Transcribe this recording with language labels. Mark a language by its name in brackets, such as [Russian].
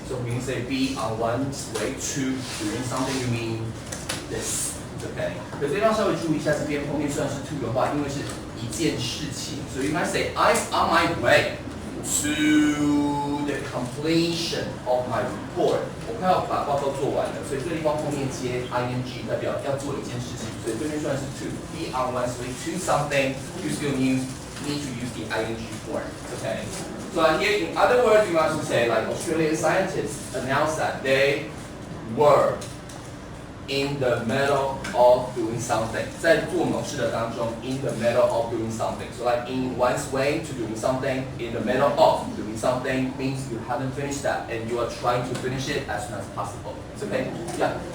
[English] So when you say be on one's way to doing something, you mean this. Okay. [Chinese] 可这地方稍微注意一下，这边后面算是 to 的话，因为是一件事情，所以 [English] you might say I'm on my way to the completion of my report. [Chinese] 我快要把报告做完了，所以这地方后面接 ing 代表要做一件事情，所以这边算是 to be on one's way to something. [English] You still need to use the ing form. Okay. So here, in other words, you want to say like Australian scientists announced that they were in the middle of doing something. [Chinese] 在做某事的当中 [English] in the middle of doing something. So like in one's way to doing something, in the middle of doing something means you haven't finished that and you are trying to finish it as soon as possible. It's okay? Yeah.